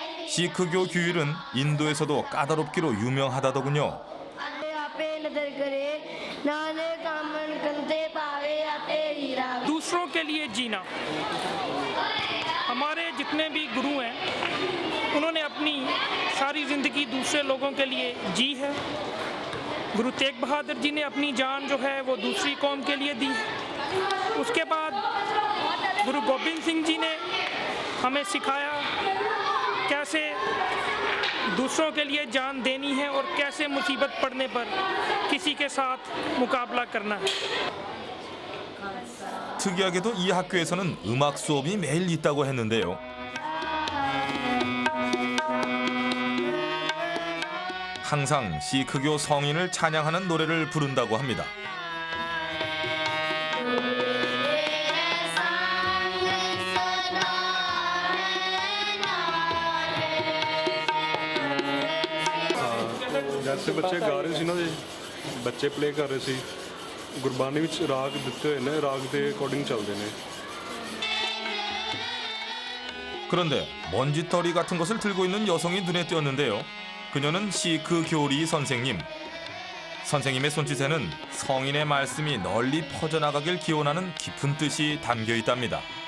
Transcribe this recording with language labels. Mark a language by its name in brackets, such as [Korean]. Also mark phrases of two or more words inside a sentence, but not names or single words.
[Korean] 시크교 규율은 인도에서도 까다롭기로 유명하다더군요. [Hindi] दूसरों के लिए जीना। हमारे जितने भी गुरु हैं उन्होंने अपनी सारी ज़िंदगी दूसरे लोगों के लिए जी है। गुरु तेग बहादुर जी ने अपनी जान जो है वो दूसरी कौम के लिए दी है। उसके बाद गुरु गोबिंद सिंह जी ने हमें सिखाया कैसे दूसरों के लिए जान देनी है और कैसे मुसीबत पड़ने पर किसी के साथ मुकाबला करना है। [Korean] 특이하게도 이 학교에서는 음악 수업이 매일 있다고 했는데요. 항상 시크교 성인을 찬양하는 노래를 부른다고 합니다. [Punjabi] ਜੈਸੇ ਬੱਚੇ ਗਾ ਰਹੇ ਸੀ ਨਾ ਜੀ ਬੱਚੇ ਪਲੇ ਕਰ ਰਹੇ ਸੀ ਗੁਰਬਾਣੀ ਵਿਚ ਰਾਗ ਦਿੱਤੇ ਹੋਏ ਨੇ ਰਾਗ [Hindi] के अकॉर्डिंग चलते हैं। [Korean] 그런데 먼지털이 같은 것을 들고 있는 여성이 눈에 띄었는데요. 그녀는 시크 교리 선생님. 선생님의 손짓에는 성인의 말씀이 널리 퍼져나가길 기원하는 깊은 뜻이 담겨 있답니다.